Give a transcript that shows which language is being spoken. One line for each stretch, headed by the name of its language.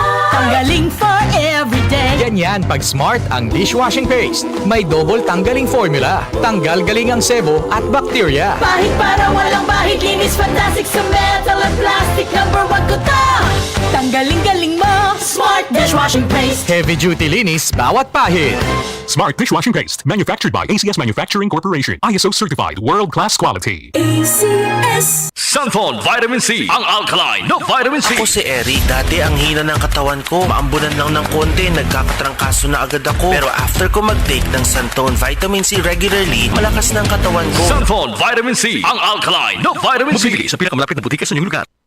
English: Tanggaling for everyday.
Filipino: Ganyan pag Smart ang dishwashing paste. May double tanggaling formula. Tanggal galing ang sebo at bakterya. Pahit para walang bahid, linis fantastic sa metal at plastic. Number 1 ko to! Tanggaling-galing mo! Smart dishwashing paste. Heavy duty linis bawat pahid.
English: Smart Dishwashing Paste. Manufactured by ACS Manufacturing Corporation. ISO certified, world-class quality. ACS.
Filipino: Samphon Vitamin C. Ang alkaline na vitamin C. Ako si Eric. Dati ang hina ng katawan ko. Maambunan lang ng konti. Nagkakatrangkaso na agad ako. Pero
English: after
Filipino: ko mag-take ng Santon Vitamin C regularly, malakas ng katawan ko. Samphon Vitamin C. Ang alkaline na vitamin C. Mabibili sa pinakamalapit na butika sa inyong lugar.